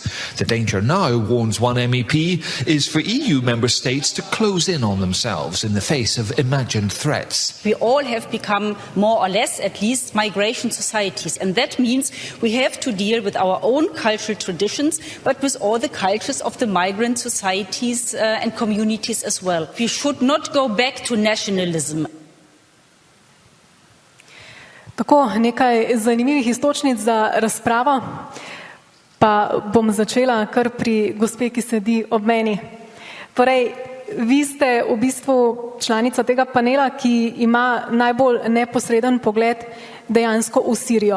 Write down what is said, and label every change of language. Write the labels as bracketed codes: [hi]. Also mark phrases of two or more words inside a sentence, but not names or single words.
[en] The danger now, warns one MEP, is for EU member states to close in on themselves in the face of imagined threats. We all have become more or less, at least, migration societies, and that means we have to deal with our own cultural traditions, but with all the cultures of the migrant societies and communities as well. We should not go back to nationalism. [sl] Tako, nekaj zanimivih istočnic za razpravo, pa bom začela kar pri gospe, ki sedi ob meni. Torej, vi ste v bistvu članica tega panela, ki ima najbolj neposreden pogled dejansko v Sirijo.